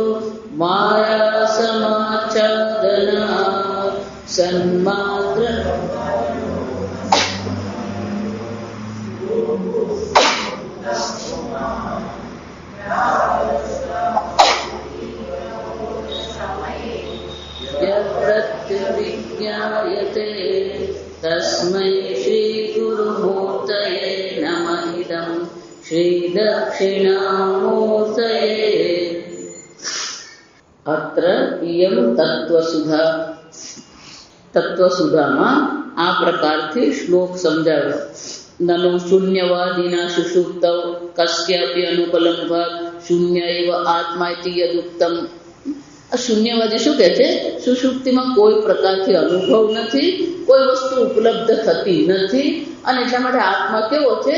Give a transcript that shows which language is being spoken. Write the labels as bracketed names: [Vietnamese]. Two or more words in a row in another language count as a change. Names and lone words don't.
[Sanskrit] मायासमाच्छादना सन्मात्र प्रत्यभिज्ञायते तस्मै श्रीगुरुमूर्तये नमः। इदं श्रीदक्षिणामूर्तये। अत्र इयं तत्वसुधा [Gujarati] તત્વસુધામાં આ પ્રકારથી શ્લોક સમજાવ્યો. [Sanskrit] ननो शून्यवादीना सुषुप्तौ कस्यापी अनुपलंभात शून्य एव आत्मा इति यदुक्तम. [Gujarati] આ શૂન્યવાદી શું કહે છે? સુષુપ્તિમાં કોઈ પ્રકારથી અનુભવ નથી, કોઈ વસ્તુ ઉપલબ્ધ થતી નથી અને એટલા માટે આત્મા કેવો છે?